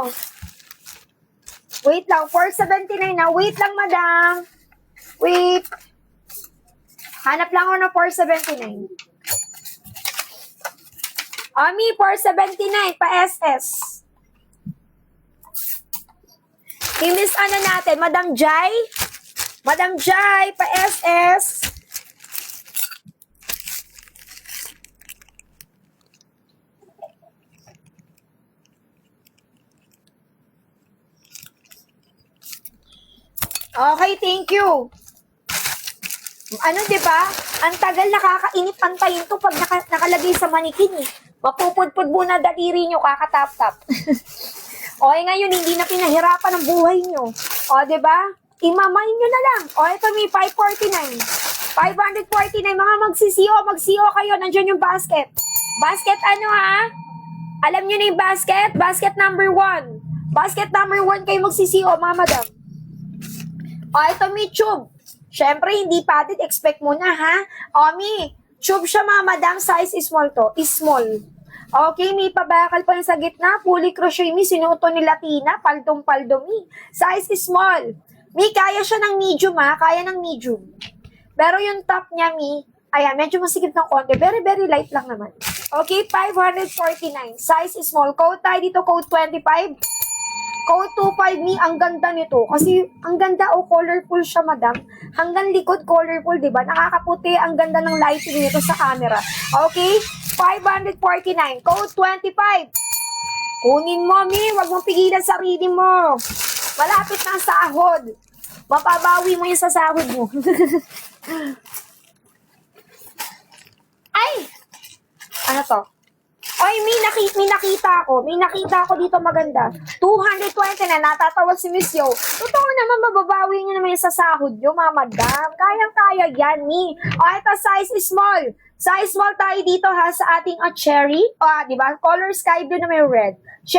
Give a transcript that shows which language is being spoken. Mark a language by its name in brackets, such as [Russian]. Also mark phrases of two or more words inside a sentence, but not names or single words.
[Filipino] Wait lang, 479 na. Wait lang, madam. Wait. Hanap lang ako ng 479. Mi, 479, pa-SS. I-miss ano natin, Madam Jai? Madam Jai, pa-SS. Okay, [English] thank you. [Filipino] Ano, di ba? Ang tagal nakakainit antayin to pag nakalagay sa manikin eh. Mapupudpud muna daliri nyo, kakatap-tap. Okay, ngayon, hindi na pinahirapan ang buhay nyo. O, diba? Imamain nyo na lang. O, ito may 549. 549, mga mag-CO kayo. Nandiyan yung basket. Basket ano ha? Alam nyo na yung basket? [English] Basket number 1. Basket number 1 [Filipino] kayo mag-CO, mga madam. O, ito may tube. Siyempre, hindi padded. Expect mo na, ha? O, may tube siya, mga madam. [English] Size is small to. Is small. [Filipino] Okay, may pabakal pa yung sa gitna. [English] Fully crochet, [Filipino] mi. Sinuto ni Latina. Paldong-paldo, mi. [English] Size is small. [Filipino] Mi, kaya siya ng medium, ha? Kaya ng medium. Pero yung top niya, mi, ayan, medyo masigit ng konti. [English] Very, very light [Filipino] lang naman. [English] Okay, 549. Size is small. [Filipino] Code tayo dito, code 25. Code 25, mi, ang ganda nito. Kasi, ang ganda, colorful siya, madam. Hanggang likod, colorful, di ba? Nakakaputi, ang ganda ng lighting nito sa camera. Okay? 549. Code 25. Kunin mo, mi. Huwag mong pigilan sarili mo. Malapit na ang sahod. Mapabawi mo yung sa sahod mo. Ay! Ano to? Ay, may nakita ako. May nakita ako dito maganda. 220 na, natatawa si Miss Yo. Totoo naman, mababawi nyo naman yung sa sahod nyo, mga madam. Kayang-kaya yan, mi. O, ito, [English] size is small. Size small [Filipino] tayo dito, ha, sa ating cherry. O, diba? [English] Color sky blue [Filipino] na may [English] red.